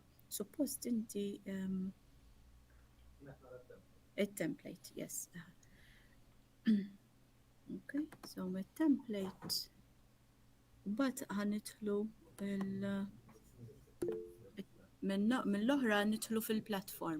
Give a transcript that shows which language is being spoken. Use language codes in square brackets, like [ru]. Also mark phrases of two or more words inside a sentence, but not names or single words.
[mt] Suppost inti it-template, yes. Okay, so mit-template mbagħad ħanidħlu mill-oħra nidħlu fil-platform.